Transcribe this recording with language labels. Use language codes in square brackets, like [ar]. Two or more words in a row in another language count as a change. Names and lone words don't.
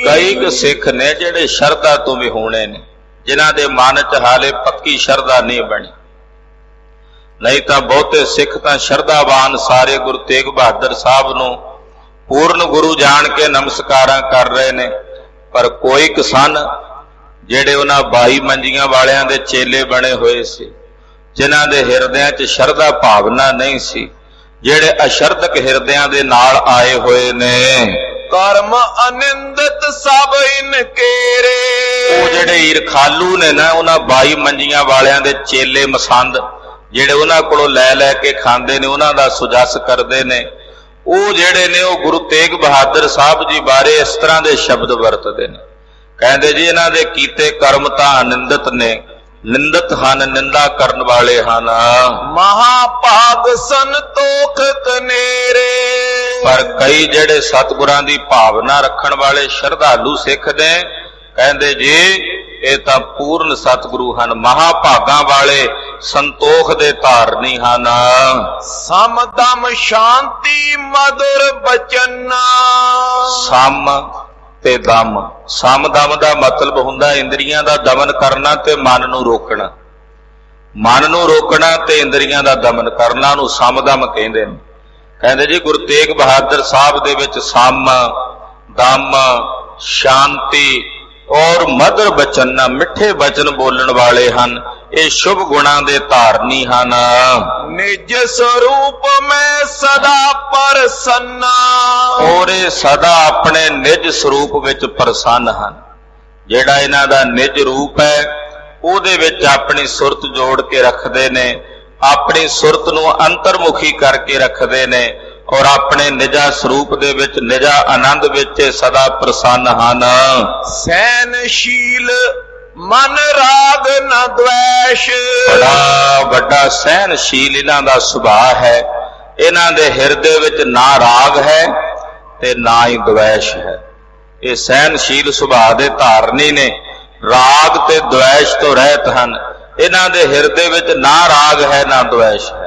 [pa] ਕਈ ਸਿੱਖ ਨੇ ਜਿਹੜੇ ਸ਼ਰਧਾ ਤੋਂ ਭੀ ਹੋਣੇ ਨੇ, ਜਿਨ੍ਹਾਂ ਦੇ ਮਨ ਚ ਹਾਲੇ ਪੱਕੀ ਸ਼ਰਧਾ ਨਹੀਂ ਬਣੀ। ਨਹੀਂ ਤੋ ਬਹੁਤੇ ਸਿੱਖ ਤਾਂ ਸ਼ਰਧਾਵਾਨ ਸਾਰੇ ਗੁਰੂ ਤੇਗ ਬਹਾਦਰ ਸਾਹਿਬ ਨੂੰ ਪੂਰਨ ਗੁਰੂ ਜਾਣ ਕੇ ਨਮਸਕਾਰਾਂ ਕਰ ਰਹੇ ਨੇ, ਪਰ ਕੋਈ ਕਿਸਾਨ ਜਿਹੜੇ ਉਹਨਾਂ 22 ਮੰਜੀਆਂ ਵਾਲਿਆਂ ਦੇ ਚੇਲੇ ਬਣੇ ਹੋਏ ਸੀ, ਜਿਨ੍ਹਾਂ ਦੇ ਹਿਰਦਿਆਂ 'ਚ ਸ਼ਰਧਾ ਭਾਵਨਾ ਨਹੀਂ ਸੀ, ਜਿਹੜੇ ਅਸ਼ਰਧਕ ਹਿਰਦਿਆਂ ਦੇ ਨਾਲ ਆਏ ਹੋਏ ਨੇ। [hi] कर्म अनिंदित सब इनकेरे। [pa] ਉਹ ਜਿਹੜੇ ਈਰਖਾਲੂ ਨੇ ਨਾ, ਉਹਨਾਂ 22 ਮੰਜੀਆਂ ਵਾਲਿਆਂ ਦੇ ਚੇਲੇ ਮਸੰਦ, ਜਿਹੜੇ ਉਹਨਾਂ ਕੋਲੋਂ ਲੈ ਲੈ ਕੇ ਖਾਂਦੇ ਨੇ, ਉਹਨਾਂ ਦਾ ਸੁਜਸ ਕਰਦੇ ਨੇ, ਉਹ ਜਿਹੜੇ ਨੇ ਉਹ ਗੁਰੂ ਤੇਗ ਬਹਾਦਰ ਸਾਹਿਬ ਜੀ ਬਾਰੇ ਇਸ ਤਰ੍ਹਾਂ ਦੇ ਸ਼ਬਦ ਵਰਤਦੇ ਨੇ। ਕਹਿੰਦੇ ਜੀ ਇਹਨਾਂ ਦੇ ਕੀਤੇ ਕਰਮ ਤਾਂ ਅਨਿੰਦਿਤ ਨੇ, ਨਿੰਦਿਤ ਹਨ, ਨਿੰਦਾ ਕਰਨ ਵਾਲੇ ਹਨ। [hi] महाभाग संतोख कनेरे। [pa] ਪਰ ਕਈ ਜਿਹੜੇ ਸਤਿਗੁਰਾਂ ਦੀ ਭਾਵਨਾ ਰੱਖਣ ਵਾਲੇ ਸ਼ਰਧਾਲੂ ਸਿੱਖ ਨੇ, ਕਹਿੰਦੇ ਜੀ ਇਹ ਤਾਂ ਪੂਰਨ ਸਤਿਗੁਰੂ ਹਨ, ਮਹਾਭਾਗਾਂ ਵਾਲੇ, ਸੰਤੋਖ ਦੇ ਧਾਰਨੀ ਹਨ। [hi] सम दम शांति मधुर बचना। [pa] ਸਮ ਤੇ ਦਮ, ਸਮ ਦਮ ਦਾ ਮਤਲਬ ਹੁੰਦਾ ਇੰਦਰੀਆਂ ਦਾ ਦਮਨ ਕਰਨਾ ਤੇ ਮਨ ਨੂੰ ਰੋਕਣਾ। ਮਨ ਨੂੰ ਰੋਕਣਾ ਤੇ ਇੰਦਰੀਆਂ ਦਾ ਦਮਨ ਕਰਨਾ ਨੂੰ ਸਮ ਦਮ ਕਹਿੰਦੇ ਨੇ। ਕਹਿੰਦੇ ਜੀ ਗੁਰੂ ਤੇਗ ਬਹਾਦਰ ਸਾਹਿਬ ਦੇ ਵਿੱਚ ਸਮ, ਦਮ, ਸ਼ਾਂਤੀ ਔਰ ਮਧੁਰ ਬਚਨ, ਮਿੱਠੇ ਬਚਨ ਬੋਲਣ ਵਾਲੇ ਹਨ। ਇਹ ਸ਼ੁਭ ਗੁਣਾਂ ਦੇ ਧਾਰਨੀ ਹਨ। [hi] निज स्वरूप में सदा प्रसन्ना। [pa] ਔਰ ਇਹ ਸਦਾ ਆਪਣੇ ਨਿਜ ਸਰੂਪ ਵਿੱਚ ਪ੍ਰਸੰਨ ਹਨ। ਜਿਹੜਾ ਇਹਨਾਂ ਦਾ ਨਿਜ ਰੂਪ ਹੈ ਉਹਦੇ ਵਿੱਚ ਆਪਣੀ ਸੁਰਤ ਜੋੜ ਕੇ ਰੱਖਦੇ ਨੇ, ਆਪਣੀ ਸੁਰਤ ਨੂੰ ਅੰਤਰਮੁਖੀ ਕਰਕੇ ਰੱਖਦੇ ਨੇ, ਔਰ ਆਪਣੇ ਨਿਜਾ ਸਰੂਪ ਦੇ ਵਿੱਚ, ਨਿਜਾ ਆਨੰਦ ਵਿੱਚ ਸਦਾ ਪ੍ਰਸੰਨ ਹਨ। [hi] सहनशील मन राग न द्वेष। [pa] ਬੜਾ ਵੱਡਾ ਸਹਿਨਸ਼ੀਲ ਇਹਨਾਂ ਦਾ ਸੁਭਾਅ ਹੈ। ਇਹਨਾਂ ਦੇ ਹਿਰਦੇ ਵਿੱਚ ਨਾ ਰਾਗ ਹੈ ਤੇ ਨਾ ਹੀ ਦਵੇਸ਼ ਹੈ। ਇਹ ਸਹਿਨਸ਼ੀਲ ਸੁਭਾਅ ਦੇ ਧਾਰਨੀ ਨੇ, ਰਾਗ ਤੇ ਦਵੇਸ਼ ਤੋਂ ਰਹਿਤ ਹਨ। ਇਹਨਾਂ ਦੇ ਹਿਰਦੇ ਵਿੱਚ ਨਾ ਰਾਗ ਹੈ ਨਾ ਦਵੇਸ਼ ਹੈ।